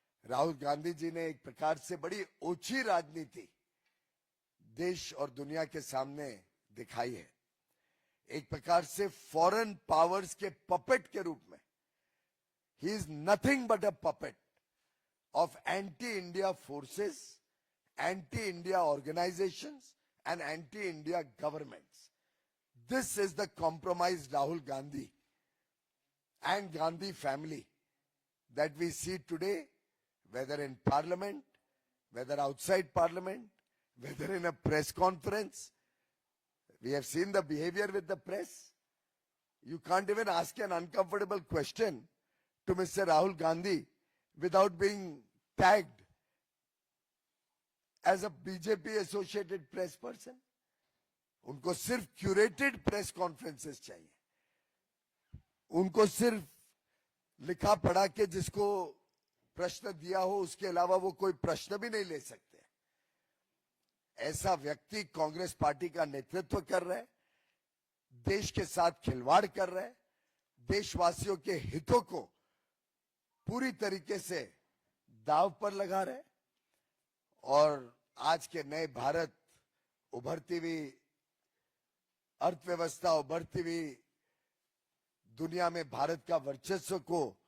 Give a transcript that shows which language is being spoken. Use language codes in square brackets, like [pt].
[hi] राहुल गांधी जी ने एक प्रकार से बड़ी ओछी राजनीति देश और दुनिया के सामने दिखाई है। एक प्रकार से फॉरेन पावर्स के पपेट के रूप में he [en] Is nothing but a puppet of anti India forces, anti India organisations and anti-India governments. This is the compromised Rahul Gandhi and Gandhi family that we see today, whether in parliament, whether outside parliament, whether in a press conference. We have seen the behavior with the press. You can't even ask an uncomfortable question to Mr. Rahul Gandhi without being tagged as a BJP associated press person. [hi] उनको सिर्फ curated press conferences चाहिए, उनको सिर्फ लिखा पढ़ा के जिसको प्रश्न दिया हो उसके अलावा वो कोई प्रश्न भी नहीं ले सकते। ऐसा व्यक्ति कांग्रेस पार्टी का नेतृत्व कर रहे हैं, देश के साथ खिलवाड़ कर रहे हैं, देशवासियों के हितों को पूरी तरीके से दांव पर लगा रहे हैं और आज के नए भारत, उभरती हुई अर्थव्यवस्था, उभरती हुई दुनिया में भारत का वर्चस्व को,